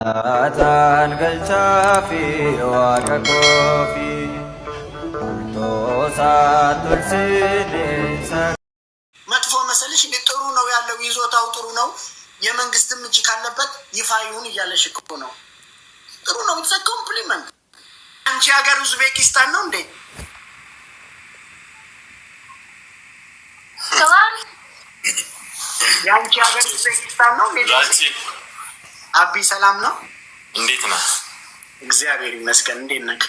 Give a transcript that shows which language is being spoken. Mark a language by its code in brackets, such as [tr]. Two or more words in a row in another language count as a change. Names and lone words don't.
[om] Atan galchafi waaqa koofi toosaa tolsineensa [am] መጥፎ መሰልሽ ጥሩ ነው ያለው ይዞታው ጥሩ ነው የመንግስትም እጅ ካለበት ይፋ ይሁን እያለሽ እኮ ነው። ጥሩ ነው [en] it's a compliment። [am] አንቺ ሀገር ኡዝቤኪስታን ነው እንዴ? ሰላም ያንቺ ሀገር ኡዝቤኪስታን ነው እንዴ? አቢ ሰላም ነው? እንዴት ነህ? እግዚአብሔር ይመስገን። እንዴት ነህ?